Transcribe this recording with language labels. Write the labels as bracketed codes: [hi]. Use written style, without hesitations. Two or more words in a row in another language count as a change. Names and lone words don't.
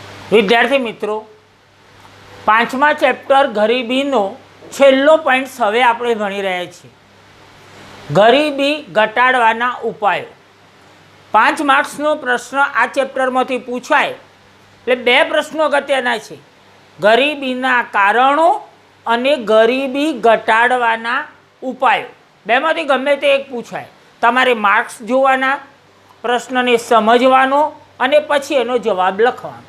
[gu] વિદ્યાર્થી મિત્રો, પાંચમા ચેપ્ટર ગરીબીનો છેલ્લો પોઇન્ટ્સ હવે આપણે ભણી રહ્યા છીએ। ગરીબી ઘટાડવાના ઉપાયો। 5 માર્ક્સનો પ્રશ્ન આ ચેપ્ટરમાંથી પૂછાય એટલે બે પ્રશ્નો અગત્યના છે, ગરીબીના કારણો અને ગરીબી ઘટાડવાના ઉપાયો। બેમાંથી ગમે તે એક પૂછાય, તમારે માર્ક્સ જોવાના, પ્રશ્નને સમજવાનો અને પછી એનો જવાબ લખવાનો।